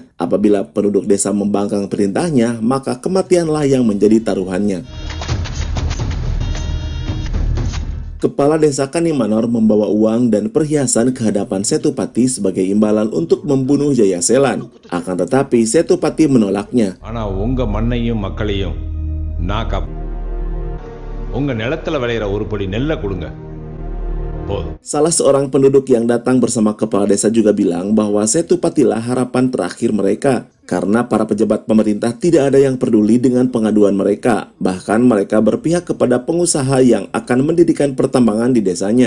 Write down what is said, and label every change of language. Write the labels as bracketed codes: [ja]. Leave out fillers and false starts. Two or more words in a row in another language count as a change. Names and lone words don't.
[id] Apabila penduduk desa membangkang perintahnya, maka kematianlah yang menjadi taruhannya. Kepala desa Kanimanor membawa uang dan perhiasan ke hadapan Setupati sebagai imbalan untuk membunuh Jaya Selan. Akan tetapi Setupati menolaknya. [ta] உங்க மண்ணையும் மக்களையும் நான் உங்க நிலத்துல விளையிற ஒரு படி நெல்லை கொடுங்க. [id] Salah seorang penduduk yang datang bersama kepala desa juga bilang bahwa Setupatilah harapan terakhir mereka. Karena para pejabat pemerintah tidak ada yang peduli dengan pengaduan mereka. Bahkan mereka berpihak kepada pengusaha yang akan mendirikan pertambangan di desanya.